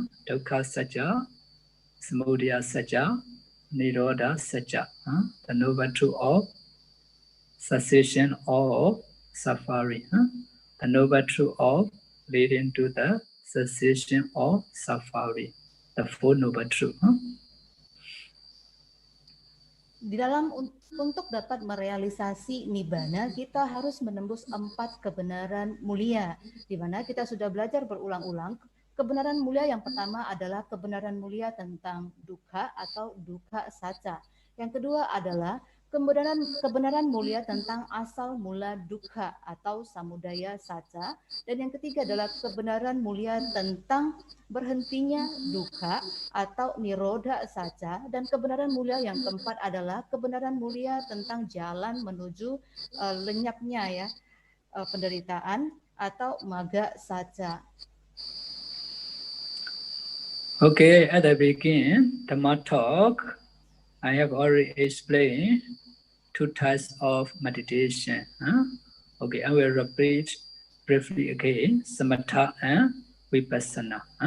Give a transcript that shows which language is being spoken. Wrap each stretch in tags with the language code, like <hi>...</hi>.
<pi>Dukkha Satya, Samudaya Satya, Nirodha Satya.</pi> <en>The Noble Truth of cessation of suffering. The Noble Truth of leading to the cessation of suffering. The Four Noble Truths.</en> <id>Di dalam untuk dapat merealisasi nibbana, kita harus menembus 4 kebenaran mulia, di mana kita sudah belajar berulang-ulang. Kebenaran mulia yang pertama adalah kebenaran mulia tentang dukkha atau dukkha satya. Yang kedua adalah kebenaran mulia tentang asal mula dukkha atau samudaya satya. Dan yang ketiga adalah kebenaran mulia tentang berhentinya dukkha atau nirodha satya. Dan kebenaran mulia yang keempat adalah kebenaran mulia tentang jalan menuju lenyapnya penderitaan atau magga satya.</id> <en>Okay, at the beginning, Dhamma talk, I have already explained 2 types of meditation. Okay, I will repeat briefly again, Samatha and Vipassana.</en>